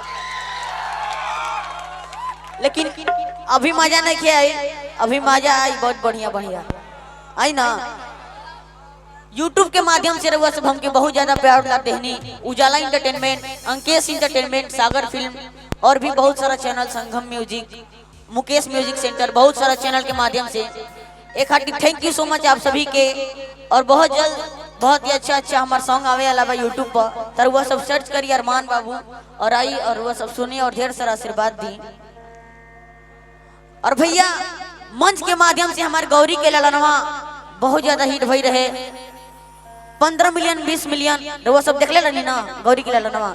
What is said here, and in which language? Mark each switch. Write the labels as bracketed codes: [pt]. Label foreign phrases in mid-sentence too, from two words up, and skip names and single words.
[bho] लेकिन अभी मजा नहीं किया है, अभी मजा आई बहुत बढ़िया बढ़िया आई ना। YouTube के माध्यम से रहुआ सब हमके बहुत ज्यादा प्यार लाते हैं। उजाला इंटरटेनमेंट, अंकेश इंटरटेनमेंट, सागर फिल्म और भी बहुत सारा चैनल, संगम म्यूजिक, मुकेश म्यूजिक सेंटर, बहुत सारा चैनल के माध्यम से एक [en] hearty thank you so much [bho] आप सभी के। और बहुत जल्द बहुत ही अच्छा अच्छा हमारा सॉन्ग आवे वाला बा यूट्यूब पर, तर वह सब सर्च करिए अरमान बाबू और आई और वह सब सुनिए और ढेर सारा आशीर्वाद दी। और भैया मंच के माध्यम से हमारे गौरी के ललनवा बहुत ज्यादा हिट भई रहे, 15 मिलियन 20 मिलियन वो सब देख ले रही ना गौरी के ललनवा।